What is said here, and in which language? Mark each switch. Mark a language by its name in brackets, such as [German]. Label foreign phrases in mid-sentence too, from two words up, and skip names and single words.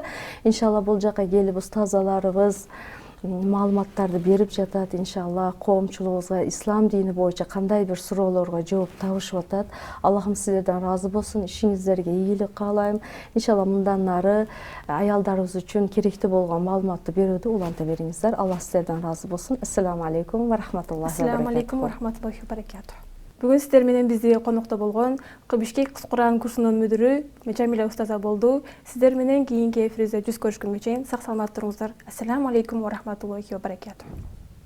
[Kyrgyz] Иншалла бул жака келип устазаларыбыз маалыматтарды берип жатат. Иншалла коомчулугубузга ислам дини боюнча кандай бир суроолорго жооп табышып атат. Аллахым сиздерден ыраазы болсун, ишиңиздерге ийгилик каалайм. Иншалла мындан ары аялдарыбыз үчүн керектүү болгон маалыматты берүүнү уланта бериңиздер. Аллах сиздерден ыраазы болсун. [Arabic] السلام عليكم ورحمة الله وبركاته. السلام عليكم ورحمة الله وبركاته. [Kyrgyz] Бүгүн сиздер менен бизде конокто болгон Бишкек Кур'ан курсунун мүдүрү Жамиля устаза болду. Сиздер менен кийинки эфирибизде жүз көрүшкөнгө чейин сак саламат туруңуздар. [Arabic] السلام عليكم ورحمة الله وبركاته.